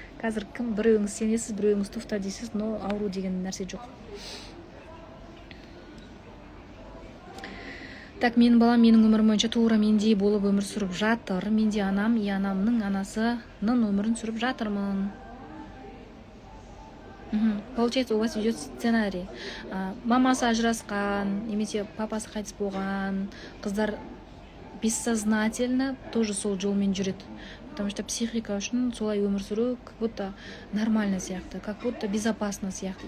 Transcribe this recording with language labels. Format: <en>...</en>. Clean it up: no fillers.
<kk>Қазір кім біреуіңіз сенесіз, біреуіңіз туфта дейсіз, но ауру деген нәрсе жоқ. Так, менің балам менің өмірім бойынша тура мендей болып өмір сүріп жатыр. Менде анам и анамның анасының өмірін сүріп жатырмын.</kk> <ru>Получается, у вас идет сценарий.</ru> <kk>Мамасы ажырасқан, немесе папасы қайтыс болған, қыздар</kk> <ru>бессознательно тоже</ru> <kk>сол жолмен жүреді.</kk> <ru>Потому что психика</ru> <kk>үшін солай өмір сүру</kk> <ru>как будто нормально</ru> <kk>сияқты,</kk> <ru>как будто безопасно сияқты.</ru>